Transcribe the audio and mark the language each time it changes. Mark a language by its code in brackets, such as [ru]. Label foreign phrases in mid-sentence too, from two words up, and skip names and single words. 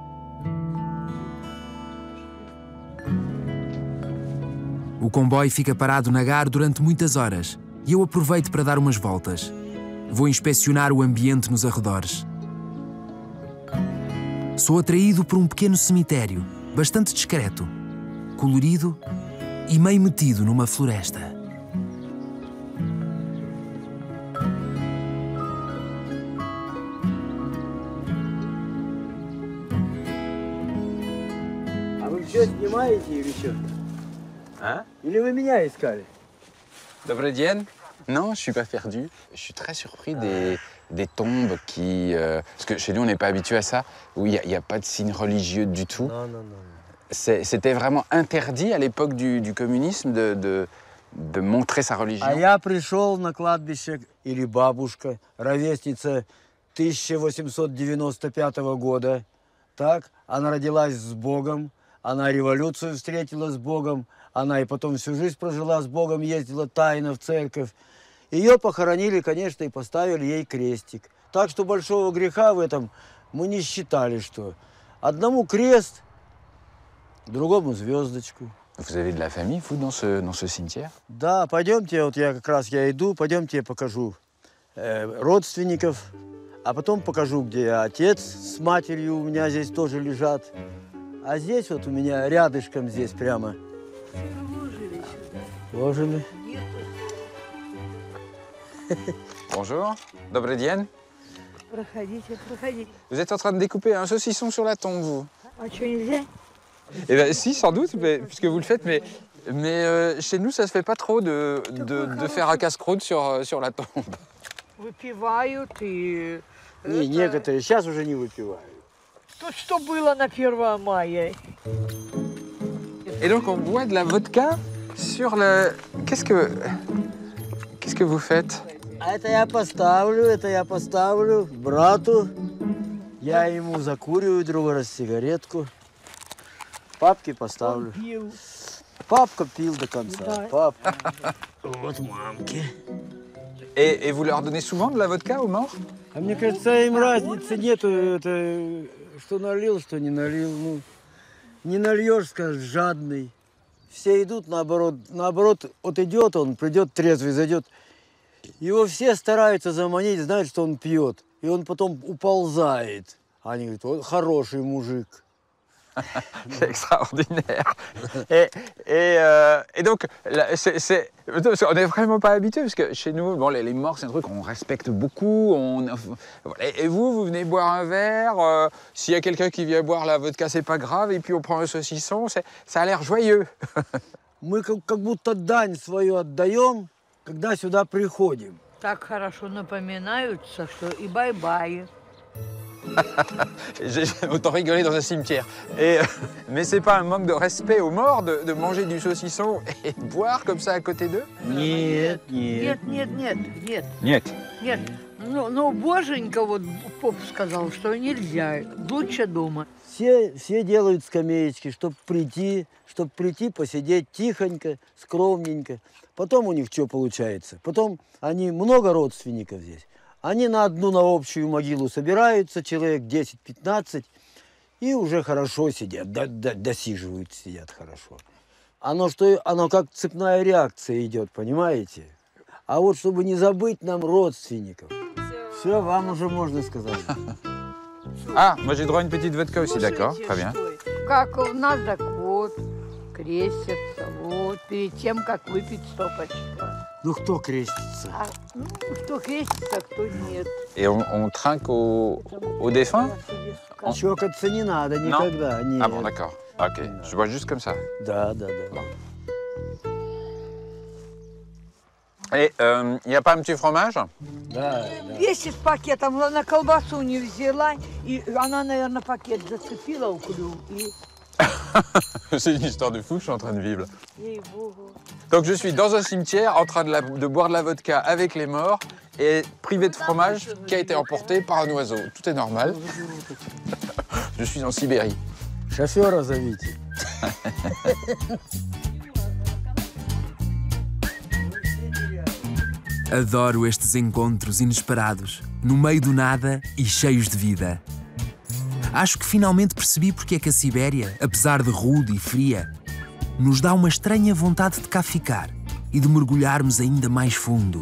[pt] O comboio fica parado na Gare durante muitas horas e eu aproveito para dar umas voltas. Vou inspecionar o ambiente nos arredores. Sou atraído por um pequeno cemitério, bastante discreto, colorido e meio metido numa floresta. [ru] А вы все снимаете или что? Hein? Или вы меня искали? Добрый день. [fr] Non, je suis pas perdu. Je suis très surpris des tombes qui... parce que chez nous, on n'est pas habitué à ça, où il n'y a pas de signe religieux du tout. Non, non, non. C'était vraiment interdit à l'époque du communisme de montrer sa religion. [ru] А я пришел на кладбище, или бабушка, ровесница 1895 года. Так, она родилась с Богом, она революцию встретила с Богом, она и потом всю жизнь прожила с Богом, ездила тайно в церковь. Ее похоронили, конечно, и поставили ей крестик. Так что большого греха в этом мы не считали, что одному крест, другому звездочку. [fr] Vous avez de la famille, vous, dans ce cimetière? [ru] Да, пойдемте, вот я иду, пойдемте я покажу родственников, а потом покажу, где отец с матерью у меня здесь тоже лежат. А здесь вот у меня рядышком здесь прямо. Ложили. Bonjour, добрый день. Проходите, проходите. [fr] Vous êtes en train de découper un saucisson sur la tombe, vous? [ru] А что, нельзя? [fr] Eh bien, si, sans doute, puisque vous le faites, mais chez nous, ça se fait pas trop de faire un casse-croûte sur la tombe. [ru] Выпивают и... Не, некоторые сейчас уже не выпивают. Тут что было на 1 мая? [fr] Et donc, on boit de la vodka sur le... Qu'est-ce que vous faites? [ru] А это я поставлю брату. Я ему закуриваю другой раз сигаретку. Папке поставлю. Папка пил до конца. Папка. Вот мамке. [fr] Et vous leur donnez souvent de la vodka aux morts? [ru] А мне кажется, им разницы нету, это, что налил, что не налил. Ну, не нальешь, скажешь, жадный. Все идут наоборот. Наоборот, вот идет он, придет трезвый, зайдет. Его все стараются заманить, знают, что он пьет. И он потом уползает. Они говорят, вот хороший мужик. [fr] C'est extraordinaire. Et donc, on n'est vraiment pas habitué, parce que chez nous, bon, les morts, c'est un truc qu'on respecte beaucoup. Et vous venez boire un verre, s'il y a quelqu'un qui vient boire la vodka, c'est pas grave, et puis on prend un saucisson, ça a l'air joyeux. [ru] Мы как будто дань свою отдаем, когда сюда приходим. Так хорошо напоминаются, что и бай-бай. [fr] J'ai autant rigolé dans un cimetière. Mais c'est pas un manque de respect aux morts de manger du saucisson et de boire comme ça à côté d'eux? [ru] Нет. Нет. Ну, боженька, вот поп сказал, что нельзя, лучше дома. Все делают скамеечки, чтобы прийти, посидеть тихонько, скромненько. Потом у них что получается? Потом они много родственников здесь. Они на общую могилу собираются, человек 10-15, и уже хорошо сидят, досиживают, сидят хорошо. Оно как цепная реакция идет, понимаете? А вот чтобы не забыть нам родственников, все, вам уже можно сказать. [fr] Ah, moi j'ai droit à une petite vodka aussi, d'accord, très bien. [ru] Как у нас так вот, крестятся, вот, перед тем, как выпить стопочку. Ну, кто крестится? Кто крестится, кто нет. [fr] Et on trinque aux défunts? [ru] Чокаться не надо никогда. [fr] Ah bon, d'accord. Ok, je bois juste comme ça. [ru] Да. [fr] Et il n'y a pas un petit fromage? [ru] Да. Весит пакетом, на колбасу не взяла, и она, наверное, пакет зацепила у клюв. [fr] C'est une histoire de fou que je suis en train de vivre. Donc je suis dans un cimetière en train de boire de la vodka avec les morts et privé de fromage qui a été emporté par un oiseau. Tout est normal. Je suis en Sibérie. [ru] Шофера зовите. [pt] Adoro estes encontros inesperados, no meio do nada e cheios de vida. Acho que finalmente percebi porque é que a Sibéria, apesar de rude e fria, nos dá uma estranha vontade de cá ficar e de mergulharmos ainda mais fundo.